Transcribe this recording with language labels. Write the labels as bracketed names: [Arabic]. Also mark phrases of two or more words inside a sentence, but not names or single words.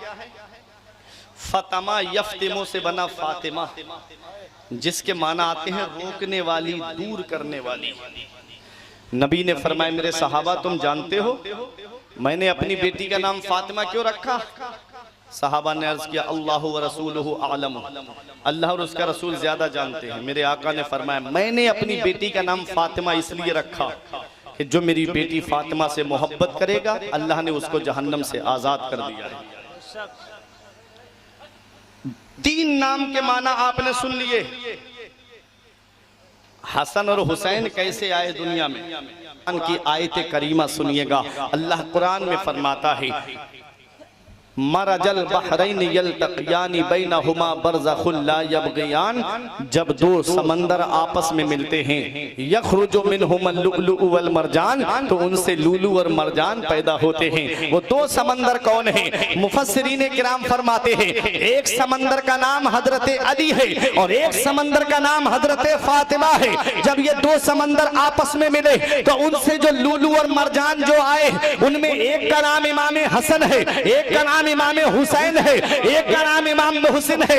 [Arabic] فطم يفطم [Hindi] से बना फातिमा, जिसके माना आते हैं रोकने वाली, दूर करने वाली। नबी ने फरमाया, मेरे सहाबा तुम जानते हो मैंने अपनी बेटी का नाम फातिमा क्यों रखा? सहाबा ने अर्ज किया, [Arabic] الله ورسوله أعلم, [Hindi] अल्लाह और उसका रसूल ज्यादा जानते हैं। मेरे आका ने फरमाया, मैंने अपनी बेटी का नाम फातिमा इसलिए रखा कि जो मेरी बेटी फातिमा से मोहब्बत करेगा अल्लाह ने उसको जहन्नम से आजाद कर दिया है। तीन नाम के माना आपने सुन लिए। हसन और हुसैन कैसे आए दुनिया में? उनकी आयत करीमा सुनिएगा। अल्लाह कुरान में फरमाता है, [Arabic] مرج البحرين يلتقيان بينهما برزخ لا يبغيان, [Hindi] जब दो समंदर आपस में मिलते हैं, [Arabic] يخرج منهما اللؤلؤ والمرجان, [Hindi] तो उनसे लूलू और मरजान पैदा होते हैं। वो दो समंदर कौन है? मुफस्सिरीन किराम फरमाते हैं एक समंदर का नाम हजरत अली है और एक समंदर का नाम हजरत फातिमा है। जब ये दो समंदर आपस में मिले तो उनसे जो लूलू और मरजान जो आए, उनमें एक का नाम इमाम हसन है, एक का नाम इमाम हुसैन है, एक का नाम इमाम हुसैन है।